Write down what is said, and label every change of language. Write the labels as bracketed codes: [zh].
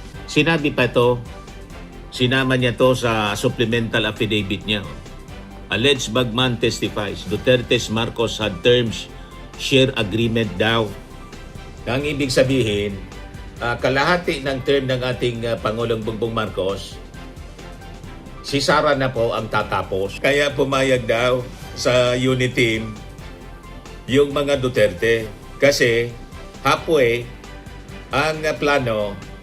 [tl] Sinabi pa ito, sinama niya to sa supplemental affidavit niya. [en] Alleged bagman testifies Duterte's Marcos had terms share agreement daw. [tl] Ang ibig sabihin, kalahati ng term ng ating Pangulong Bongbong Marcos, si Sara na po ang tatapos. Kaya pumayag daw sa unit team yung mga Duterte. Kasi halfway ang plano